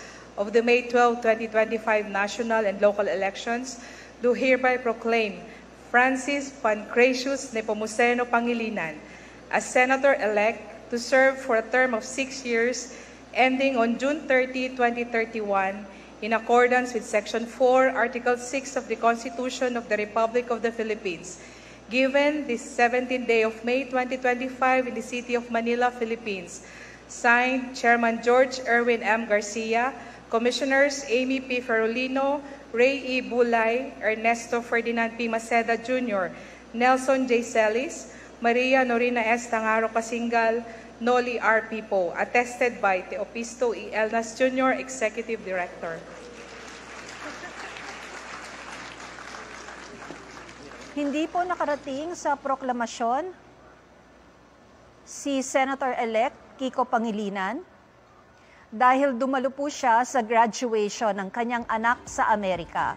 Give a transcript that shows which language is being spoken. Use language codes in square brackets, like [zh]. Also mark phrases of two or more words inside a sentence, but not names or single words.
[en] of the May 12, 2025 national and local elections, do hereby proclaim Francis Pancratius Nepomuceno Pangilinan as Senator-elect to serve for a term of 6 years ending on June 30, 2031 in accordance with Section 4, Article 6 of the Constitution of the Republic of the Philippines, given this 17th day of May 2025 in the city of Manila, Philippines. Signed, Chairman George Erwin M. Garcia, Commissioners Amy P. Ferolino, Ray E. Bulay, Ernesto Ferdinand P. Maceda Jr., Nelson J. Celis, Maria Norina S. Tangaro Casingal, Noli R. Pipo, attested by Teopisto E. Elnas Jr., Executive Director. [tl] Hindi po nakarating sa proklamasyon si Senator-elect Kiko Pangilinan dahil dumalo po siya sa graduation ng kanyang anak sa Amerika.